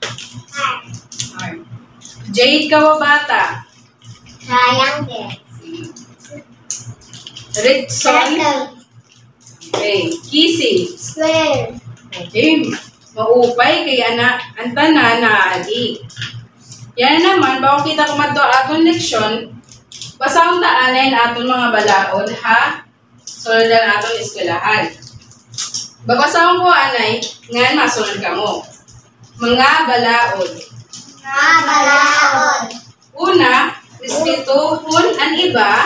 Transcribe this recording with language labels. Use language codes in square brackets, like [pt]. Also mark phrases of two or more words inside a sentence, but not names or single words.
[war] Jade Kawabata. Triangle. Rickson. Okay. Kisi. Square. Okay. Maupay kaya ang tanan na adi. Yan naman, bago kita kumadto atong leksyon, basahon taanay na atong mga balaod, ha? Sunod na atong eskwelahan. Babasahon ko, anay, ngayon masunod ka mo. Mga balaod. Mga balaod. Una, respetuhon ang iba.